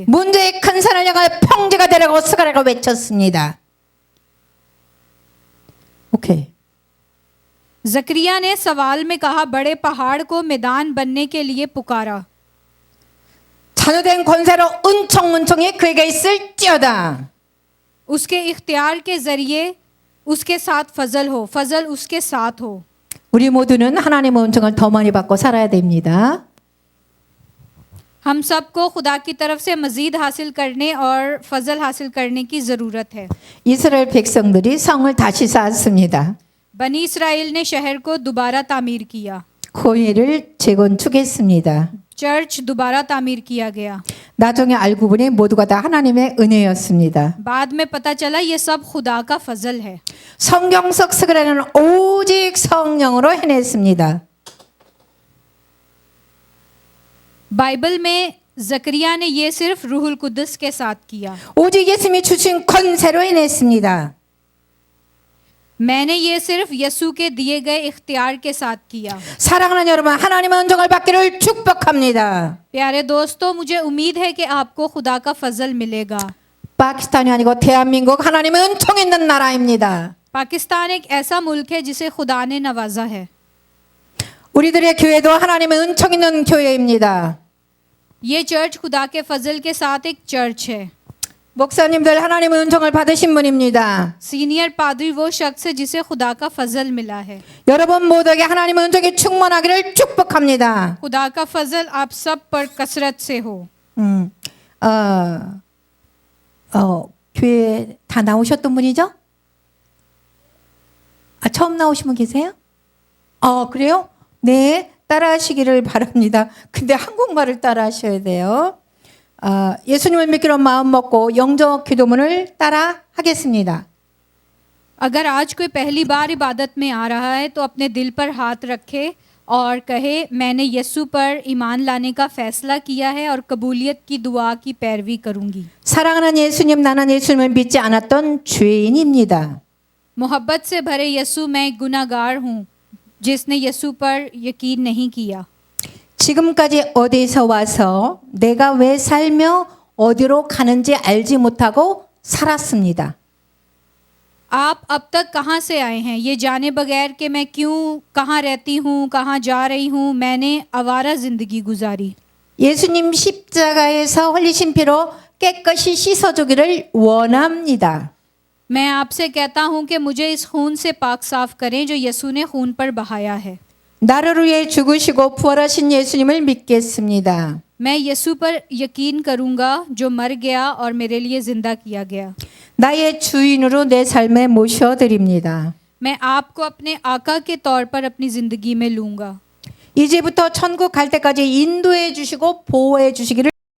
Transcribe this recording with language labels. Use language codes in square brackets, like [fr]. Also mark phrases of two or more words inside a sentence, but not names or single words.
[ko] 문제의 큰 산을 향하여 평지가 되라고 스가랴가 외쳤습니다. 오케이. [ur] زکریا نے سوال میں کہا، بڑے پہاڑ کو میدان بننے کے لیے پکارا. [ko] 관우된 권세로 은총문총이 그에게 있을지어다. [ur] اس کے اختیار کے ذریعے اس کے ساتھ فضل ہو، فضل اس کے ساتھ ہو. [ko] 우리 모두는 하나님의 은총을 더 많이 받고 살아야 됩니다. [ur] ہم سب کو خدا کی طرف سے مزید حاصل کرنے اور فضل حاصل کرنے کی ضرورت ہے. [ko] 이스라엘 백성들이 성을 다시 쌓았습니다. [ur] بنی اسرائیل نے شہر کو دوبارہ تعمیر کیا, [ko] 교회를 재건축했습니다. [ur] چرچ دوبارہ تعمیر کیا گیا. [ko] 나중에 알고 보니 모두가 다 하나님의 은혜였습니다. [ur] بعد میں پتا چلا یہ سب خدا کا فضل ہے. [ko] 성경 속 스가랴는 오직 성령으로 해냈습니다. [ur] بائبل میں زکریا نے یہ صرف روح القدس کے ساتھ کیا. [ko] 오직 예수님이 주신 권세로 해냈습니다. [ur] میں نے یہ صرف یسوع کے دیے گئے اختیار کے ساتھ کیا. [ko] 사랑하는 여러분, 하나님의 은총을 받기를 축복합니다. [ur] پیارے دوستو، مجھے امید ہے کہ آپ کو خدا کا فضل ملے گا. [ko] 파키스탄이 아니고 대한민국 하나님의 은총 있는 나라입니다. [ur] پاکستان ایک ایسا ملک ہے جسے خدا نے نوازا ہے. [ko] 우리들의 교회도 하나님의 은총 있는 교회입니다. [ur] یہ چرچ خدا کے فضل کے ساتھ ایک چرچ ہے. [ko] 목사님들 하나님의 은총을 받으신 분입니다. [ur] سینیئر پادری وہ شخص ہے جسے خدا کا فضل ملا ہے. [ko] 여러분 모두에게 하나님의 은총이 충만하기를 축복합니다. [ur] خدا کا فضل آپ سب پر کثرت سے ہو. [ko] 교회 다 나오셨던 분이죠? 처음 나오신 분 계세요? 그래요? 네, 따라하시기를 바랍니다. 근데 한국말을 따라하셔야 돼요. 예수님을 믿기로 마음 먹고 영적 기도문을 따라 하겠습니다. [ur] اگر آج کوئی پہلی بار عبادت میں آ رہا ہے تو اپنے دل پر ہاتھ رکھے اور کہے، میں نے یسوع پر ایمان لانے کا فیصلہ کیا ہے اور قبولیت کی دعا کی پیروی کروں گی. [ko] 사랑하는 예수님, 나는 예수님을 믿지 않았던 죄인입니다. [ur] محبت سے بھرے یسوع، میں گناہگار ہوں جس نے یسوع پر یقین نہیں کیا. [ko] 지금까지 어디서 와서 내가 왜 살며 어디로 가는지 알지 못하고 살았습니다. [ur] آپ اب تک کہاں سے آئے ہیں یہ جانے بغیر کہ میں کیوں، کہاں رہتی ہوں، کہاں جا رہی ہوں، میں نے آوارہ زندگی گزاری. [ko] 예수님 십자가에서 흘리신 피로 깨끗이 씻어주기를 원합니다. [ur] میں آپ سے کہتا ہوں کہ مجھے اس خون سے پاک صاف کریں جو یسوع نے خون پر بہایا ہے. [ko] 나를 위해 죽으시고 부활하신 예수님을 믿겠습니다. [ur] میں یسوع پر یقین کروں گا جو مر گیا اور میرے لیے زندہ کیا گیا. [ko] 나의 주인으로 내 삶에 모셔드립니다. [ur] میں آپ کو اپنے آقا کے طور پر اپنی زندگی میں لوں گا. [ko] 이제부터 천국 갈 때까지 인도해 주시고 보호해 주시기를